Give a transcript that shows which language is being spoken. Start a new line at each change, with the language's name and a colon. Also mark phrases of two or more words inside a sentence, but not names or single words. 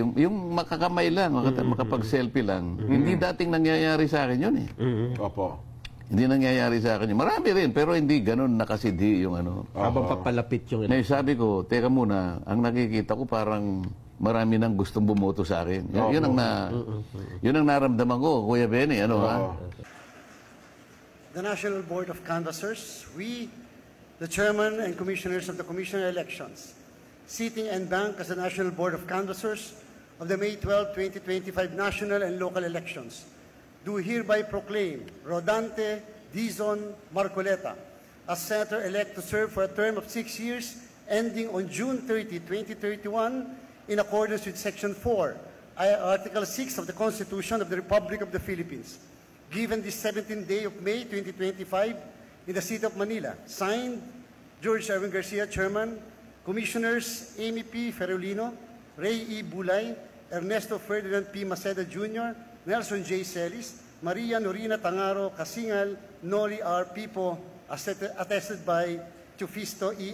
Filipino: Yung makakamay lang, makapag-selfie lang. Hindi dating nangyayari sa akin yun Opo. Hindi nangyayari sa akin yun. Marami rin, pero hindi gano'n nakasidhi yung ano. Habang papalapit yung... Sabi ko, teka muna, ang nakikita ko parang marami nang gustong bumoto sa akin. Yun ang naramdaman ko, Kuya Benny.
English: The National Board of Canvassers, the Chairman and Commissioners of the Commission on Elections, sitting en banc as the National Board of Canvassers of the May 12, 2025 national and local elections, do hereby proclaim Rodante Dizon Marcoleta as senator-elect to serve for a term of 6 years ending on June 30, 2031 in accordance with Section 4, Article 6 of the Constitution of the Republic of the Philippines. Given this 17th day of May 2025 in the city of Manila. Signed, George Erwin Garcia, Chairman. Commissioners Amy P. Ferolino, Ray E. Bulay, Ernesto Ferdinand P. Maceda Jr., Nelson J. Celis, Maria Norina Tangaro Kasingal, Noli R. Pipo, attested by Tufisto E.